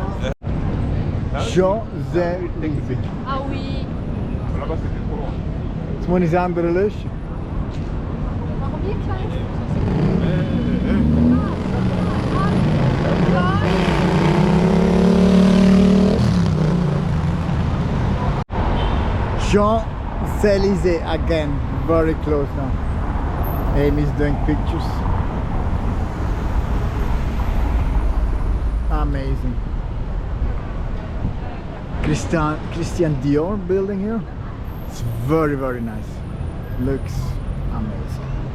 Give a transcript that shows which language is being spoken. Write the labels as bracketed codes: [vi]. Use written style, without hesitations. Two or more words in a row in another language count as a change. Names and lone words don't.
[fr] Champs-Élysées. Ah oui. Là-bas c'était trop loin. [nl] Het moet niet aan de lucht. Waarom hier klein? [en] Champs-Élysées again, very close now. Amy's doing pictures. Amazing. Christian Dior building here. It's very, very nice. Looks amazing.